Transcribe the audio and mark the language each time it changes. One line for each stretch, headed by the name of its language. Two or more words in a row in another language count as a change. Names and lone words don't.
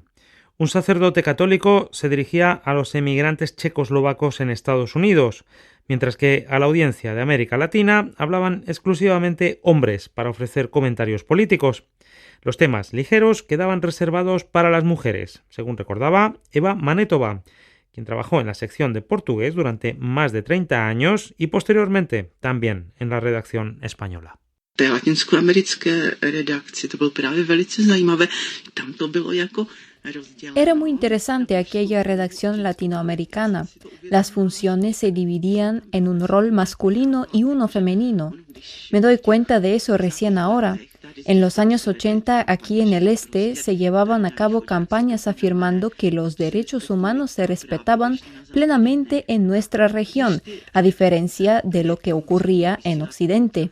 Spanish: Un sacerdote católico se dirigía a los emigrantes checoslovacos en Estados Unidos, mientras que a la audiencia de América Latina hablaban exclusivamente hombres para ofrecer comentarios políticos. Los temas ligeros quedaban reservados para las mujeres, según recordaba Eva Manetova, quien trabajó en la sección de portugués durante más de 30 años y posteriormente también en la redacción española.
Czech: Té latinskoamerické redakci, to bylo právě velice zajímavé. Tam to bylo jako
Spanish: Era muy interesante aquella redacción latinoamericana. Las funciones se dividían en un rol masculino y uno femenino. Me doy cuenta de eso recién ahora. En los años 80, aquí en el este, se llevaban a cabo campañas afirmando que los derechos humanos se respetaban plenamente en nuestra región, a diferencia de lo que ocurría en Occidente.